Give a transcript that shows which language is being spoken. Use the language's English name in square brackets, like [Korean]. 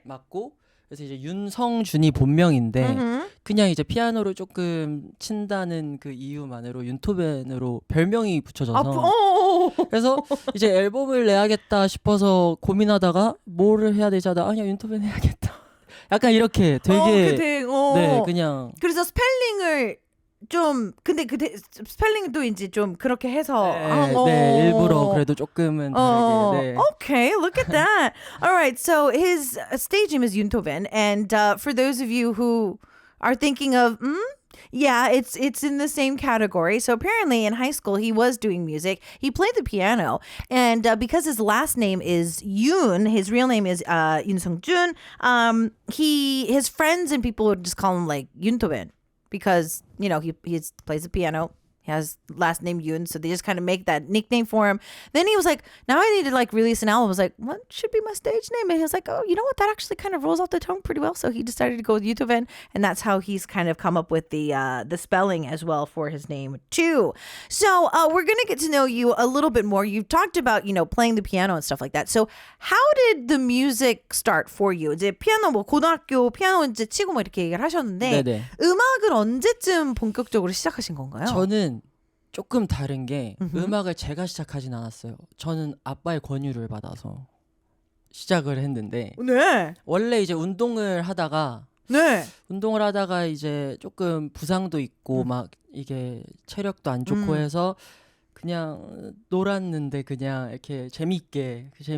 [Korean] 맞고 그래서 이제 윤성준이 본명인데 그냥 이제 피아노를 조금 친다는 그 이유만으로 윤토벤으로 별명이 붙여져서 그래서 이제 앨범을 내야겠다 싶어서 고민하다가 뭐를 해야 되지 하다 아니야 윤토벤 해야겠다 약간 이렇게 되게 네 그냥 그래서 스펠링을 좀 근데 그 스펠링도 이제 좀 그렇게 해서 네 일부러 그래도 조금은 다르게 네. [English] Okay, look at that. All right, so his stage name is 윤토빈, and for those of you who are thinking of yeah, it's in the same category. So apparently in high school he was doing music. He played the piano, and because his last name is Yoon, his real name is Yoon Sung-jun. His friends and people would just call him like 윤토빈. Because, you know, he plays the piano. He has last name Yoon, so they just kind of make that nickname for him. Then he was like, now I need to like release an album. I was like, what should be my stage name? And he was like, oh, you know what? That actually kind of rolls off the tongue pretty well. So he decided to go with 윤토빈, and that's how he's kind of come up with the spelling as well for his name too. So we're gonna get to know you a little bit more. You've talked about, you know, playing the piano and stuff like that. So how did the music start for you? [Korean] 이제 피아노 뭐 고등학교 피아노 이제 치고 뭐 이렇게 얘기를 하셨는데 네네. 음악을 언제쯤 본격적으로 시작하신 건가요? 저는 조금 다른 게 음악을 제가 시작하진 않았어요. 저는 아빠의 권유를 받아서 시작을 했는데 네. 원래 이제 운동을 하다가 이제 조금 부상도 있고 막 이게 체력도 안 좋고 해서 그냥 놀았는데 그냥 이렇게 재밌게